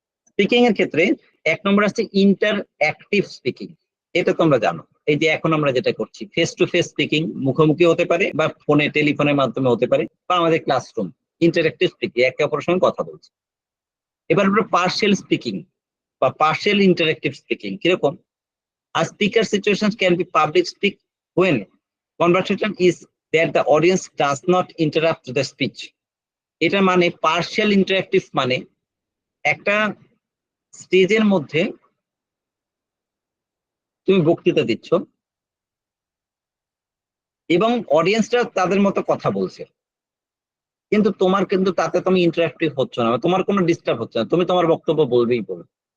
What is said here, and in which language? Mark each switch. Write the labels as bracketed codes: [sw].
[bn] Speaking এর ক্ষেত্রে 1 নম্বর আছে ইন্টার অ্যাক্টিভ স্পিকিং। এটা তোমরা জানো, এই যে এখন আমরা যেটা করছি ফেস টু ফেস স্পিকিং, মুখোমুখি হতে পারে বা ফোনে টেলিফোনের মাধ্যমে হতে পারে, বা আমাদের ক্লাসরুম ইন্টারেক্টিভ স্পিকিং, একে অপরের সঙ্গে কথা বলছি। এবার আমরা পার্শিয়াল স্পিকিং বা পার্শিয়াল ইন্টারেক্টিভ স্পিকিং কিরকম? [en] A speaker situations can be public speak when conversation is that the audience does not interrupt the speech. [bn] এটা মানে পার্শিয়াল ইন্টারেক্টিভ মানে একটা স্টেজের মধ্যে তুমি বক্তৃতা দিচ্ছ এবং অডিয়েন্সরা তাদের মতো কথা বলছে, কিন্তু তোমার কিন্তু তাতে তুমি ইন্টারাক্টিভ হচ্ছ না, তোমার কোনো ডিস্টার্ব হচ্ছে না, তুমি তোমার বক্তব্য বলবেই বলবে।